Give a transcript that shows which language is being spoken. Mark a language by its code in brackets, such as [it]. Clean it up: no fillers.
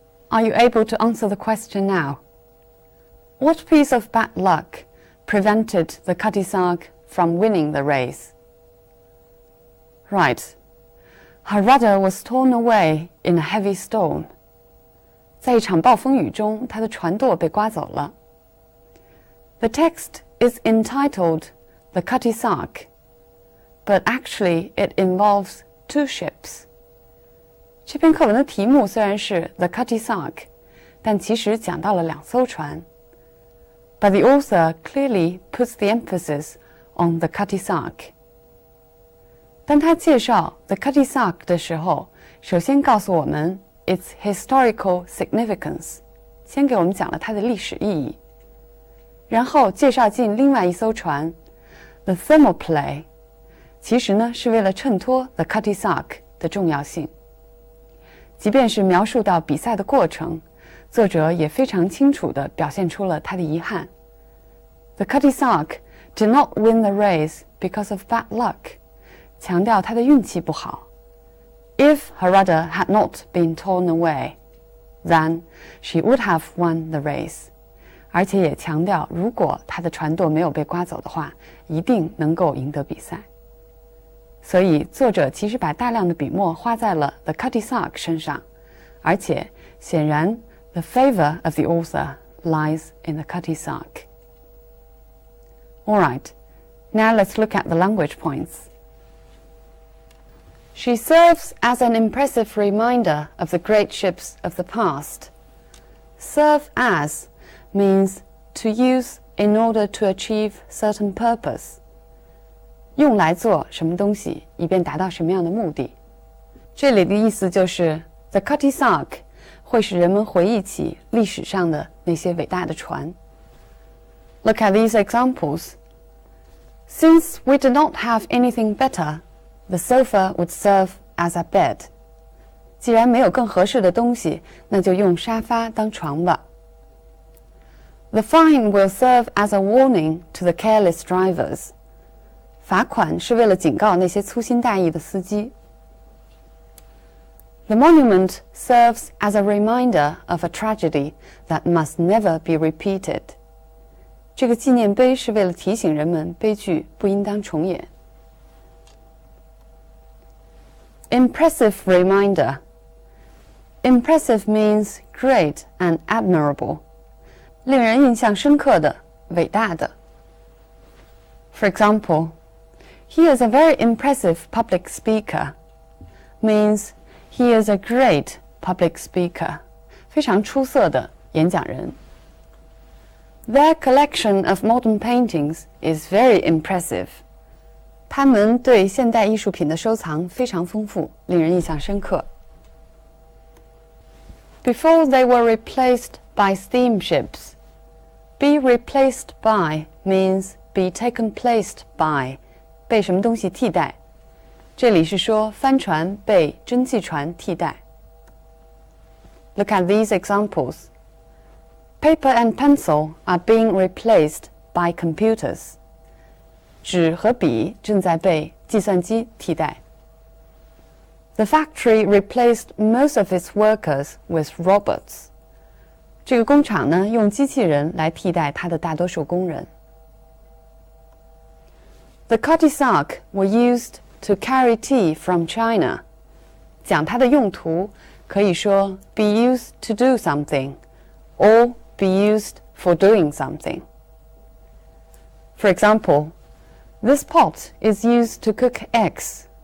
[en] Are you able to answer the question now? What piece of bad luck prevented the Cutty Sark from winning the race? Right. Her rudder was torn away in a heavy storm. [zh] 在一场暴风雨中，她的船舵被刮走了。 [en] The text is entitled The Cutty Sark, but actually it involves 2 ships. [zh] 这篇课文的题目虽然是 The Cutty Sark, 但其实讲到了2艘船。 [en] But the author clearly puts the emphasis on the Cutty Sark. [zh] 当他介绍 the Cutty Sark 的时候，首先告诉我们 [en] its historical significance， [zh] 先给我们讲了它的历史意义，然后介绍进另外一艘船 the Thermopylae， 其实呢是为了衬托 the Cutty Sark 的重要性。即便是描述到比赛的过程，作者也非常清楚地表现出了他的遗憾。 [en] The Cutty Sark did not win the race because of bad luck， [zh] 强调他的运气不好。 [en] If her rudder had not been torn away, then she would have won the race. [zh] 而且也强调，如果她的船舵没有被刮走的话，一定能够赢得比赛。所以作者其实把大量的笔墨花在了 the Cutty Sark 身上，而且显然 [en] the favor of the author lies in the Cutty Sark. Alright, now let's look at the language points. She serves as an impressive reminder of the great ships of the past. Serve as means to use in order to achieve certain purpose. [zh] 用来做什么东西，以便达到什么样的目的。这里的意思就是The Cutty Sark 会使人们回忆起历史上的那些伟大的船。 [en] Look at these examples. Since we did not have anything better, the sofa would serve as a bed. [zh] 既然没有更合适的东西，那就用沙发当床吧。 [en] The fine will serve as a warning to the careless drivers. [zh] 罚款是为了警告那些粗心大意的司机。 [en] The monument serves as a reminder of a tragedy that must never be repeated. [zh] 这个纪念碑是为了提醒人们悲剧不应当重演。 [en] Impressive reminder. Impressive means great and admirable. [zh] 令人印象深刻的，伟大的。 [en] For example, he is a very impressive public speaker. Means he is a great public speaker. [zh] 非常出色的演讲人。 [en] Their collection of modern paintings is very impressive. [zh] 他们对现代艺术品的收藏非常丰富，令人印象深刻。 [en] Before they were replaced by steamships. Be replaced by means be taken placed by. [zh] 被什么东西替代？这里是说帆船被蒸汽船替代。 Look at these examples. [en] Paper and pencil are being replaced by computers. [zh] 纸和笔正在被计算机替代。 [en] The factory replaced most of its workers with robots. [zh] 这个工厂呢，用机器人来替代它的大多数工人。 [en] The Cutty Sark were used to carry tea from China. [zh] 讲它的用途，可以说 [en] be used to do something, or be used for doing something. For example, this pot is used to cook eggs.